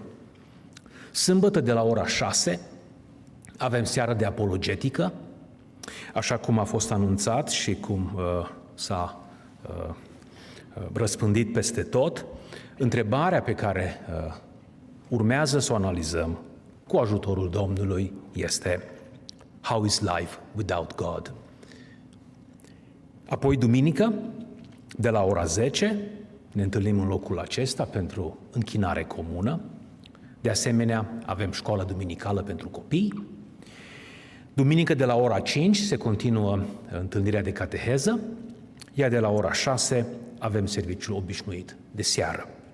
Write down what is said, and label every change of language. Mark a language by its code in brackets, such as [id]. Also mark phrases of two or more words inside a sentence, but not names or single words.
[ro] Sâmbătă de la ora 6 avem seara de apologetică, așa cum a fost anunțat și cum s-a răspândit peste tot. Întrebarea pe care urmează să o analizăm cu ajutorul Domnului este: [en] How is life without God? [ro] Apoi, duminică, de la ora 10, ne întâlnim în locul acesta pentru închinare comună. De asemenea, avem școală duminicală pentru copii. Duminică de la ora 5 se continuă întâlnirea de cateheză, iar de la ora 6 avem serviciul obișnuit de seară.